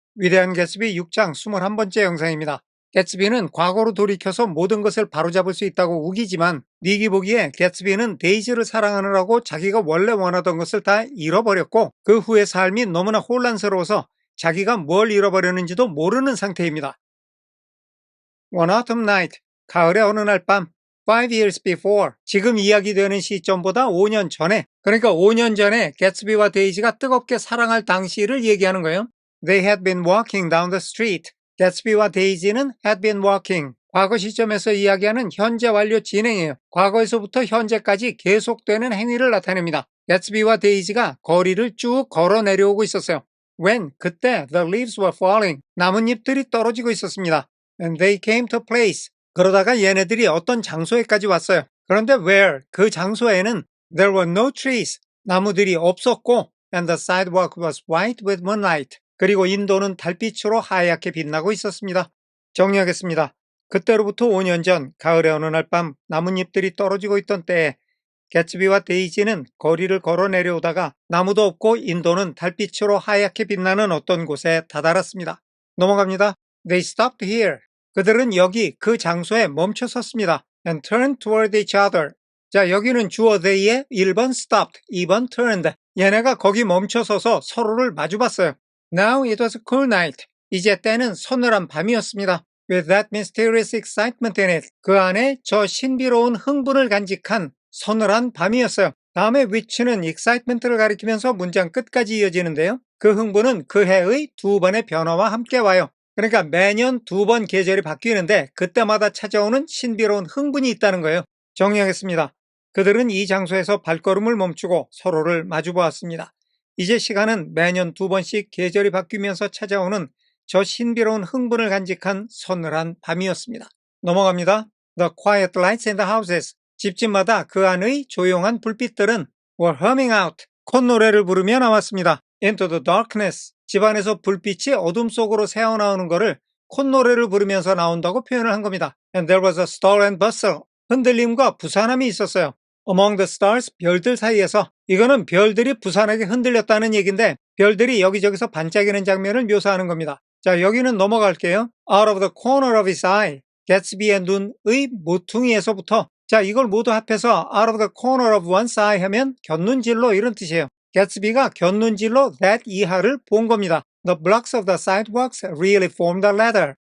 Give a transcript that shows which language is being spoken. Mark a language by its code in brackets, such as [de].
[ko] 위대한 개츠비 6장 21번째 영상입니다. 개츠비는 과거로 돌이켜서 모든 것을 바로잡을 수 있다고 우기지만 닉이 보기에 개츠비는 데이지를 사랑하느라고 자기가 원래 원하던 것을 다 잃어버렸고 그 후의 삶이 너무나 혼란스러워서 자기가 뭘 잃어버렸는지도 모르는 상태입니다. [en] One autumn night, [ko] 가을의 어느 날 밤, [en] 5 years before, [ko] 지금 이야기되는 시점보다 5년 전에, 그러니까 5년 전에 개츠비와 데이지가 뜨겁게 사랑할 당시를 얘기하는 거예요. [en] They had been walking down the street. [ko] 개츠비와 데이지는 [en] had been walking. [ko] 과거 시점에서 이야기하는 현재 완료 진행이에요. 과거에서부터 현재까지 계속되는 행위를 나타냅니다. 개츠비와 데이지가 거리를 쭉 걸어 내려오고 있었어요. [en] When, [ko] 그때, [en] the leaves were falling. [ko] 나뭇잎들이 떨어지고 있었습니다. [en] And they came to a place. [ko] 그러다가 얘네들이 어떤 장소에까지 왔어요. 그런데 [en] where, [ko] 그 장소에는 [en] there were no trees. [ko] 나무들이 없었고 [en] and the sidewalk was white with moonlight. [ko] 그리고 인도는 달빛으로 하얗게 빛나고 있었습니다. 정리하겠습니다. 그때로부터 5년 전 가을의 어느 날 밤 나뭇잎들이 떨어지고 있던 때에 개츠비와 데이지는 거리를 걸어 내려오다가 나무도 없고 인도는 달빛으로 하얗게 빛나는 어떤 곳에 다다랐습니다. 넘어갑니다. [en] They stopped here. [ko] 그들은 여기 그 장소에 멈춰 섰습니다. [en] And turned toward each other. [ko] 자, 여기는 주어 they의 1번 stopped, 2번 turned. 얘네가 거기 멈춰 서서 서로를 마주봤어요. [en] Now it was a cool night. [ko] 이제 때는 서늘한 밤이었습니다. [en] With that mysterious excitement in it. [ko] 그 안에 저 신비로운 흥분을 간직한 서늘한 밤이었어요. 다음에 which는 excitement를 가리키면서 문장 끝까지 이어지는데요. 그 흥분은 그 해의 두 번의 변화와 함께 와요. 그러니까 매년 2번 계절이 바뀌는데 그때마다 찾아오는 신비로운 흥분이 있다는 거예요. 정리하겠습니다. 그들은 이 장소에서 발걸음을 멈추고 서로를 마주보았습니다. 이제 시간은 매년 2번씩 계절이 바뀌면서 찾아오는 저 신비로운 흥분을 간직한 서늘한 밤이었습니다. 넘어갑니다. [en] The quiet lights in the houses. [ko] 집집마다 그 안의 조용한 불빛들은 [en] were humming out. [ko] 콧노래를 부르며 나왔습니다. [en] Into the darkness. [ko] 집안에서 불빛이 어둠 속으로 새어나오는 것을 콧노래를 부르면서 나온다고 표현을 한 겁니다. [en] And there was a stir and bustle. [ko] 흔들림과 부산함이 있었어요. [en] Among the stars, [ko] 별들 사이에서. 이거는 별들이 부산하게 흔들렸다는 얘기인데 별들이 여기저기서 반짝이는 장면을 묘사하는 겁니다. 자, 여기는 넘어갈게요. [en] Out of the corner of his eye. [ko] 개츠비의 눈의 모퉁이에서부터. 자, 이걸 모두 합해서 [en] out of the corner of one's eye [ko] 하면 곁눈질로 이런 뜻이에요. 개츠비가 곁눈질로 that 이하를 본 겁니다. [en] The blocks of the sidewalks really formed a ladder.